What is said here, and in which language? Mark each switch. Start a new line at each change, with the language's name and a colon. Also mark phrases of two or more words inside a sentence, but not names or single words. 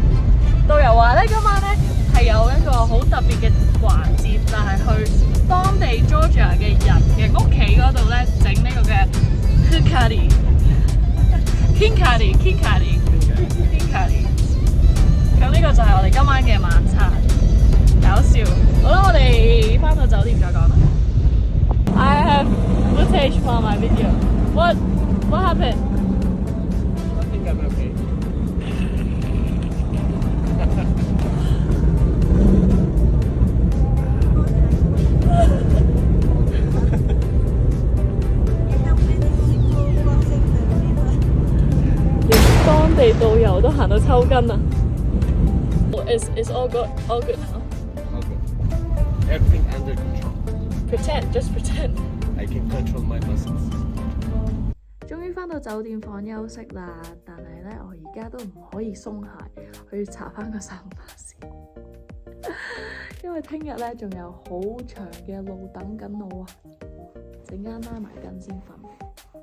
Cantonese: 導遊話咧，今晚咧係有一個好特別嘅環節，就係去當地 Georgia 嘅人嘅屋企嗰度咧整呢個嘅 Kinkari。咁呢個就係我哋今晚嘅晚餐，搞笑。好啦，我哋返到酒店再講啦。
English: I have footage for my video. What happened? I think I'm okay.
Cantonese: 連當地導遊都行到抽筋啊！
English: It's all good now. All good. Everything under control. Just pretend. I can control my muscles.
Cantonese: 終於返到酒店房休息啦，但係咧我而家都唔可以鬆懈，我要查返個散步先，因為聽日咧仲有好長嘅路等緊我啊！陣間拉埋筋先瞓。